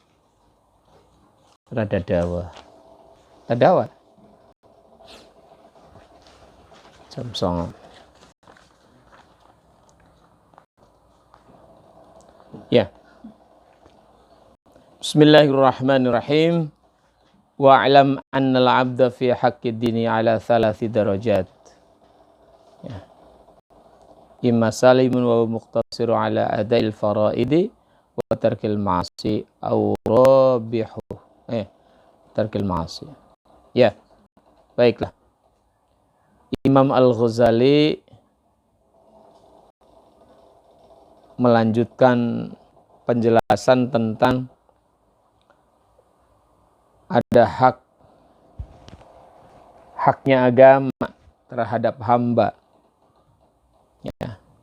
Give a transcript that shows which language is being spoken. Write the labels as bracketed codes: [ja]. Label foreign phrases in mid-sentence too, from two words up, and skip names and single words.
[id] rada dawa jam 09.00 ya [ar] بسم الله الرحمن الرحيم واعلم أن العبد في حق الدين على 3 درجات يا إما سالم ومقتصر على أداء الفرائض وترك المعاصي أو رابح ترك المعاصي [id] ya baiklah Imam Al-Ghazali melanjutkan penjelasan tentang ada haknya agama terhadap hamba ya.